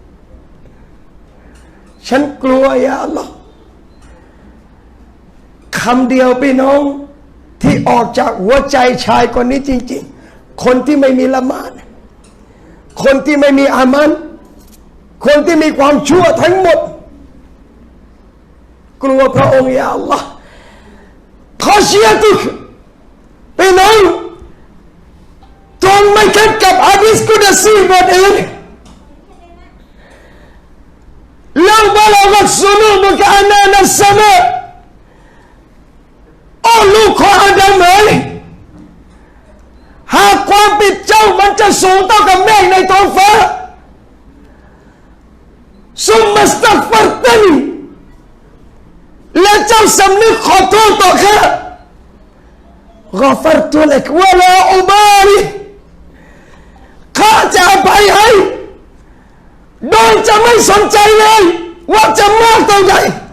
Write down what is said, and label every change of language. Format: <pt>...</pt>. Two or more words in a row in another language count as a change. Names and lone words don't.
<th>ฉันกลัว</th> <ar>يا الله</ar> <th>คำเดียวพี่น้องที่ออกจากหัวใจชายคนนี้จริงๆคนที่ไม่มีละหมาดคนที่ไม่มีอามันคนที่มีความชั่วทั้งหมด กลัวพระองค์</th> <ar>يا الله</ar> <th>ขอเชียร์ทุกพี่น้องจงไม่คิดกับ</th> <ar>حديث قدسي</ar> <th>บทอื่น</th> <ar>لو بلغت ذنوبك عنان السماء</ar> <th>โอ้ลูกของอาดัมเอ๋ยหากความผิดเจ้ามันจะสูงเท่ากับเมฆในท้องฟ้า</th> <ar>ثم استغفرتني</ar> <th>และเจ้าสำนึกขอโทษต่อข้า</th> <ar>غفرت لك ولا أبالي</ar> <th>ข้าจะอภัยให้โดยจะไม่สนใจเลยว่าจะมากเท่าไหร่</th>